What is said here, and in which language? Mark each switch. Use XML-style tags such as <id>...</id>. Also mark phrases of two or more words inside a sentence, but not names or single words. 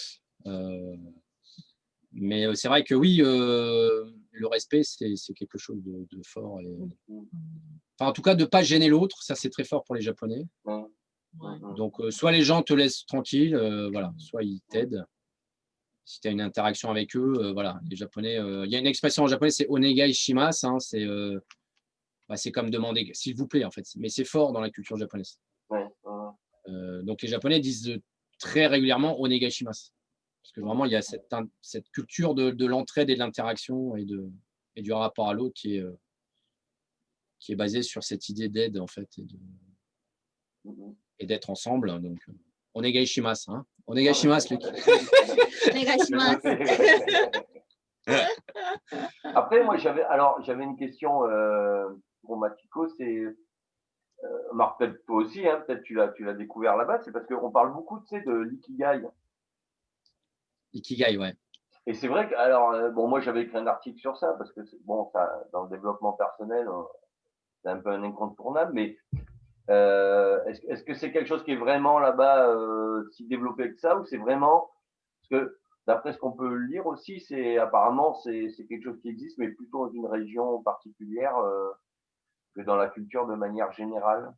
<fr>Mais c'est vrai que oui, le respect, c'est quelque chose de fort. Enfin, en tout cas, de ne pas gêner l'autre, ça c'est très fort pour les Japonais. Donc, soit les gens te laissent tranquille, voilà, soit ils t'aident. Si tu as une interaction avec eux, voilà, les Japonais, il y a une expression en japonais, c'est</fr> <ja>お願いします,</ja> <fr>hein, c'est comme demander s'il vous plaît en fait, mais c'est fort dans la culture japonaise. Donc les Japonais disent très régulièrement</fr> <ja>お願いします,</ja> <fr>parce que vraiment il y a cette culture de l'entraide et de l'interaction et du rapport à l'autre qui est basée sur cette idée d'aide en fait et d'être ensemble. Donc</fr> <ja>お願いします,</ja> <fr>hein.</fr> <ja>お願いします, Luc. お願いします.</ja> <fr>Après, moi, j'avais une question pour Matiko, c'est Marc, peut-être toi aussi, hein, peut-être tu l'as découvert là-bas, c'est parce qu'on parle beaucoup, tu sais, de l'ikigai. Ikigai, ouais. Et c'est vrai que, alors, bon, moi, j'avais écrit un article sur ça, parce que, bon, ça, dans le développement personnel, c'est un peu un incontournable, mais est-ce que c'est quelque chose qui est vraiment là-bas si développé que ça, ou c'est vraiment, parce que d'après ce qu'on peut lire aussi, apparemment, c'est quelque chose qui existe, mais plutôt dans une région particulière que dans la culture de manière générale.</fr>